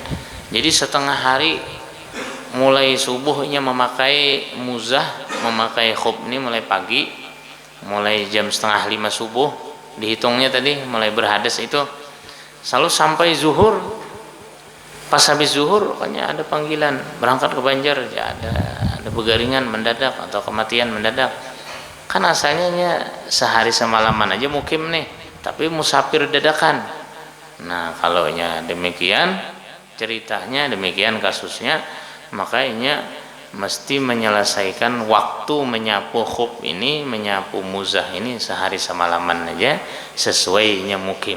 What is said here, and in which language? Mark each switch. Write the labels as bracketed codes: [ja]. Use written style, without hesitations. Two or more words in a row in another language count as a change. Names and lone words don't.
[id] Jadi setengah hari mulai subuhnya memakai muzah, memakai khuf ini mulai pagi, mulai jam 4:30 subuh dihitungnya tadi, mulai berhadas itu selalu sampai zuhur. Pas habis zuhur pokoknya ada panggilan berangkat ke Banjar, ya ada begaringan mendadak atau kematian mendadak. Kan asalnya sehari semalaman aja mukim nih, tapi musafir dadakan. Nah, kalau demikian ceritanya, demikian kasusnya, makanya mesti menyelesaikan waktu menyapu khuf ini, menyapu muzah ini sehari semalaman aja sesuainya mukim.